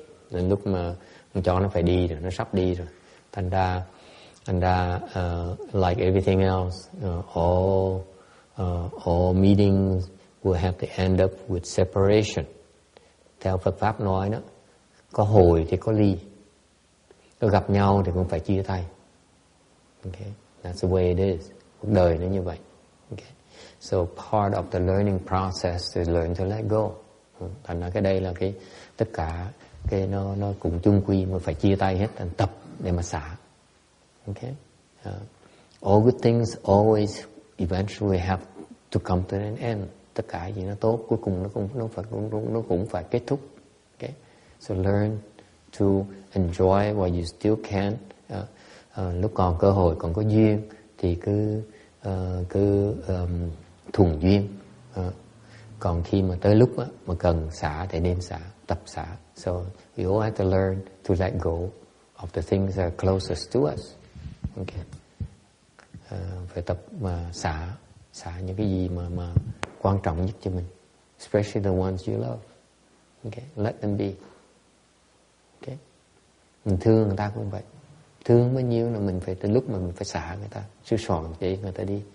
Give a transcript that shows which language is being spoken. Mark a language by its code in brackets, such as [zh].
[vi] Đến lúc mà con chó nó phải đi rồi, nó sắp đi rồi. Thành ra [en] like everything else, all meetings will have to end up with separation. [vi] Theo Phật Pháp nói đó, có hồi thì có ly, có gặp nhau thì cũng phải chia tay. [en] Okay, that's the way it is. [vi] Cuộc đời nó như vậy. [en] Okay, so part of the learning process is learn to let go. [vi] Thành ra cái đây là cái tất cả cái nó cũng chung quy mà phải chia tay hết, thành tập để mà xả. [en] Okay, all good things always eventually have to come to an end. [vi] Tất cả gì nó tốt cuối cùng nó cũng phải kết thúc. [en] Okay, so learn to enjoy while you still can. [vi] Lúc còn cơ hội, còn có duyên thì cứ thuần duyên. Còn khi mà tới lúc mà cần xả thì nên xả, tập xả. [en] So we all have to learn to let go of the things that are closest to us. [vi] Okay, phải tập mà xả những cái gì mà quan trọng nhất cho mình, [en] especially the ones you love. Okay, let them be. [vi] Okay, mình thương người ta cũng vậy, thương bao nhiêu là mình phải tới lúc mà mình phải xả người ta, chứ soạn để người ta đi.